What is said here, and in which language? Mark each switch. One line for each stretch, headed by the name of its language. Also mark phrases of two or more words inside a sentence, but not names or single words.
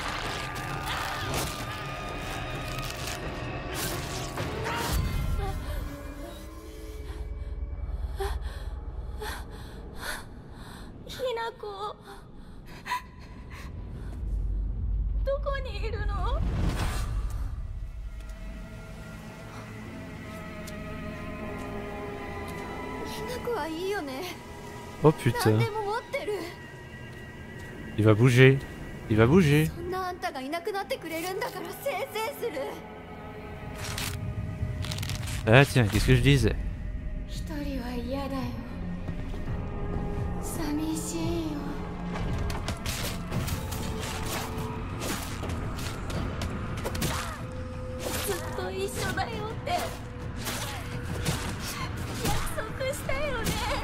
Japanese: Hinako, どこにいるの？ Hinakoはいいよね。
French: Oh putain!
Japanese: 何でも持ってる。
French: Il va bouger! Il va bouger!
Japanese: そんなあんたがいなくなってくれるんだからせいせいする。
French: Ah tiens, qu'est-ce que je disais?
Japanese: 一人は嫌だよ。寂しいよ。ずっと一緒だよって約束したよね。